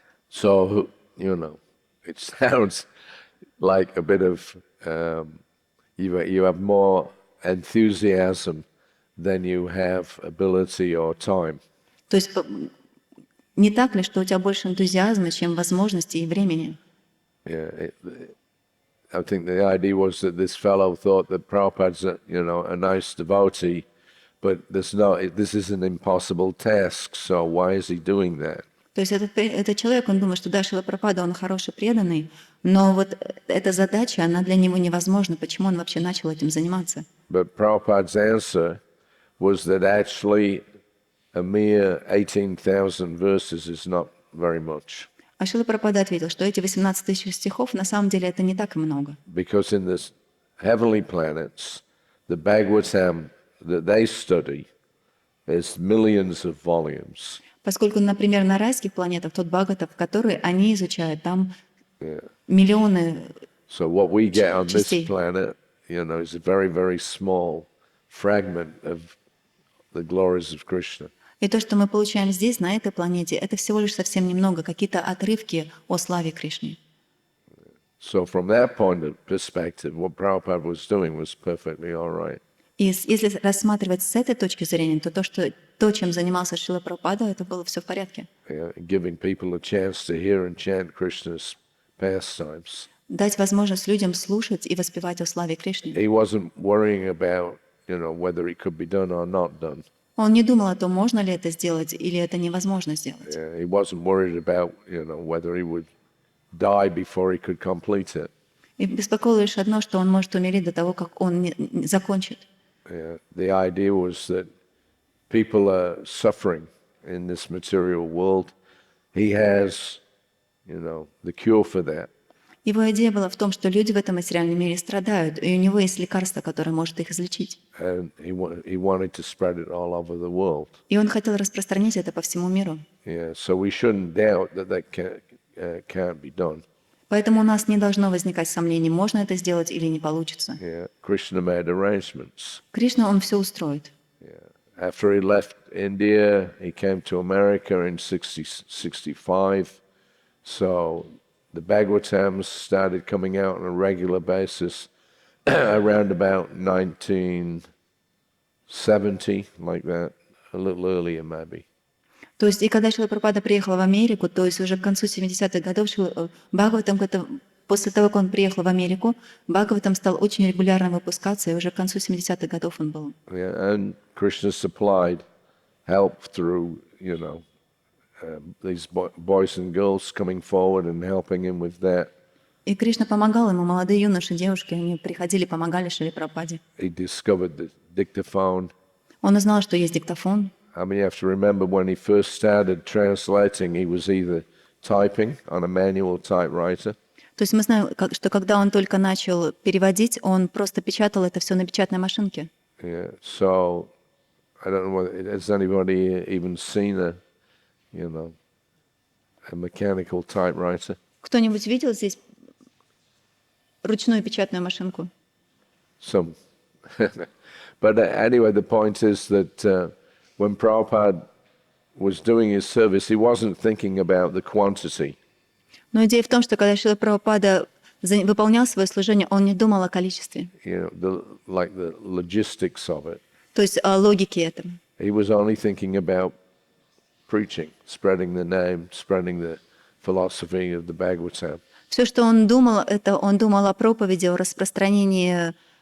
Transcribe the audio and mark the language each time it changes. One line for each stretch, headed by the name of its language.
English: So, you know, it sounds like a bit of, you have more enthusiasm than you have ability or time.
Russian: То есть не так ли, что у тебя больше энтузиазма, чем возможностей и времени?
English: Yeah, I think the idea was that this fellow thought that Prabhupada's a nice devotee, but this is an impossible task, so why is he doing that?
Russian: То есть этот человек, он думает, что да, Шрила Прабхупада, он хороший, преданный, но вот эта задача, она для него невозможна. Почему он вообще начал этим заниматься?
English: But Prabhupada's answer was that actually a mere 18,000 verses is not very much.
Russian: А Шрила Прабхупада ответил, что эти 18 тысяч стихов на самом деле это не так и много.
English: Because in the heavenly planets, the Bhagavatam that they study is millions of volumes.
Russian: Поскольку, например, на райских планетах тот Бхагаватам, который они изучают, там миллионы
English: So what we get on this
Russian: частей.
English: planet, is a very, very small fragment of the glories of Krishna.
Russian: И то, что мы получаем здесь, на этой планете, это всего лишь совсем немного, какие-то отрывки о славе Кришны.
English: So from that point of perspective, what Prabhupada was doing was perfectly all right.
Russian: И если рассматривать с этой точки зрения, то то, чем занимался Шрила Прабхупада, это было все в порядке.
English: Giving people a chance to hear and chant Krishna's pastimes.
Russian: Дать возможность людям слушать и воспевать о славе Кришны.
English: He wasn't worrying about, whether it could be done or not done.
Russian: Он не думал о том, можно ли это сделать или это невозможно сделать.
English: He wasn't worried about, whether he would die before he could complete it.
Russian: И беспокоило лишь одно, что он может умереть до того, как он не закончит.
English: The idea was that people are suffering in this material world. He has, the cure for that.
Russian: Его идея была в том, что люди в этом материальном мире страдают, и у него есть лекарство, которое может их излечить.
English: And he wanted to spread it all over the world.
Russian: И он хотел распространить это по всему миру.
English: Yeah, so we shouldn't doubt that can't be done.
Russian: Поэтому у нас не должно возникать сомнений, можно это сделать или не получится.
English: Yeah, Krishna made arrangements.
Russian: Кришна, он все устроит.
English: Yeah. After he left India, he came to America in 65. So the Bhagavatams started coming out on a regular basis around about 1970, like that, a little earlier maybe.
Russian: То есть, и когда Шрила Прабхупада приехал в Америку, то есть уже к концу 70-х годов Бхагаватам, после того, как он приехал в Америку, Бхагаватам стал очень регулярно выпускаться, и уже к концу 70-х годов он был.
English: Yeah, and Krishna supplied help through, these boys and girls coming forward and helping him with that.
Russian: И Кришна помогал ему, молодые юноши, девушки, они приходили, помогали Шриле Прабхупаде.
English: He discovered the dictaphone.
Russian: Он узнал, что есть диктофон.
English: I mean, you have to remember when he first started translating, he was either typing on a manual typewriter.
Russian: То есть мы знаем, что когда он только начал переводить, он просто печатал это все на печатной машинке.
English: Yeah, so I don't know whether has anybody even seen a mechanical typewriter.
Russian: Кто-нибудь видел здесь ручную печатную машинку?
English: Some. But anyway, the point is that when Prabhupada was doing his service, he wasn't thinking about the quantity.
Russian: Но идея в том, что когда Шрила Прабхупада выполнял свое служение, он не думал о количестве.
English: The logistics of it.
Russian: То есть о логике этого.
English: He was only thinking about preaching, spreading the name, spreading the philosophy of the Bhagavatam.
Russian: Все, что он думал, это он думал о проповеди, о распространении.